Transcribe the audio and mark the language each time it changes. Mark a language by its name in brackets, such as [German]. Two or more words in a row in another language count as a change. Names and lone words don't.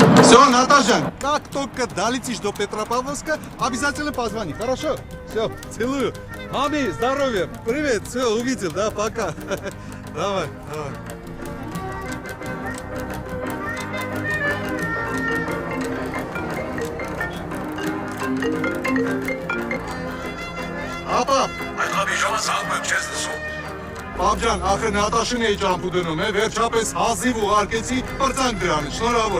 [Russian] Все, Наташа, как только долетишь до Петропавловска, обязательно позвони, хорошо? Все, целую. Маме, здоровья. Привет, все, увидел, да, пока. Давай, давай. [Armenian] Ապա, Այդ հաբիժամը ցանկում եմ չես լսում։ Պապջան, ախր Նատաշին էի ճամփու դնում, վերջապես հազիվ ուղարկեցի պրծանք դրանը, շնորհավոր։